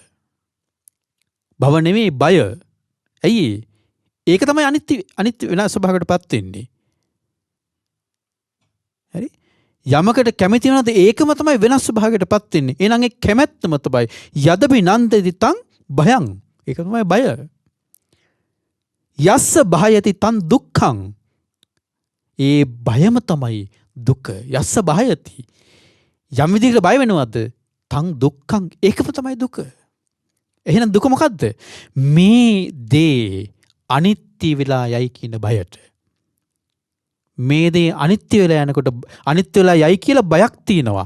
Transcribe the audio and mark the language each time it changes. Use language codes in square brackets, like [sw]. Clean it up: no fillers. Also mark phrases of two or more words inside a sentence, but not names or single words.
[si] භව නෙමෙයි බය. ඇයි? ඒක තමයි අනිත්‍ය වෙනස් ස්වභාවයකටපත් වෙන්නේ. හරි? යමකට කැමති වෙනවද ඒකම තමයි වෙනස් ස්වභාවයකටපත් වෙන්නේ. එහෙනම් ඒ කැමැත්තම තමයි [pi] යදබි නන්දති තං භයං. [si] ඒක තමයි බය. [pi] යස්ස භයති තං දුක්ඛං. [si] ඒ බයම තමයි දුක. [pi] යස්ස භයති. [si] යම් විදිහකට බය වෙනවද? [pi] තං දුක්ඛං. [si] ඒකම තමයි දුක. එහෙනම් දුක මොකද්ද? මේ දේ අනිත්‍ය වෙලා යයි කියන බයට. මේ දේ අනිත්‍ය වෙලා යනකොට අනිත්‍ය වෙලා යයි කියලා බයක් තියෙනවා.